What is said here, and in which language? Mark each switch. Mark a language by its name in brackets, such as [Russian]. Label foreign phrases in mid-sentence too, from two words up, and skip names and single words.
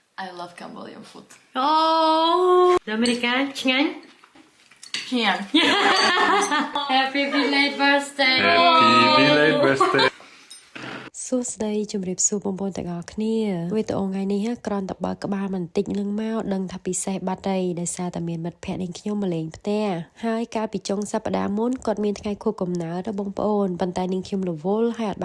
[English] I love Cambodian food. Oh, the American Chang. Yeah. Happy belated birthday. Happy belated birthday. [Khmer] សួស្តីជំរាបសួរបងប្អូនទាំងអស់គ្នាវីដេអូថ្ងៃនេះគ្រាន់តែបើកក្បាលបន្តិចនឹងមកដឹងថាពិសេសបាត់ហើយដោយសារតែមានមិត្តភ័ក្តិនឹងខ្ញុំមកលេងផ្ទះហើយកាលពីចុងសប្តាហ៍មុនគាត់មានថ្ងៃខួបកំណើតបងប្អូនប៉ុន្តែនាងខ្ញុំរវល់ហើយអត់